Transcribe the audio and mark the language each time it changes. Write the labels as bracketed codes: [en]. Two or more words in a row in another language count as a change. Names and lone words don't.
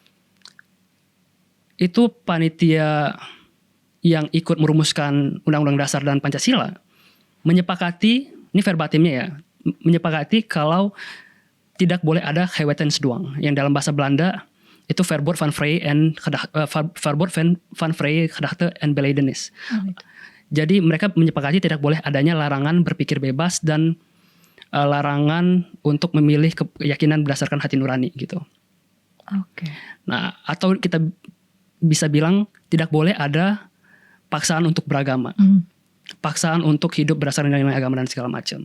[id] itu panitia yang ikut merumuskan Undang-Undang Dasar dan Pancasila menyepakati, ini verbatimnya ya, menyepakati kalau tidak boleh ada gewetensdwang, yang dalam bahasa Belanda itu [nl] verbod van vrije gedachte en belijdenis. [id] Jadi mereka menyepakati tidak boleh adanya larangan berpikir bebas dan larangan untuk memilih keyakinan berdasarkan hati nurani gitu. Nah, atau kita bisa bilang tidak boleh ada paksaan untuk beragama, paksaan untuk hidup berdasarkan nilai agama dan segala macam.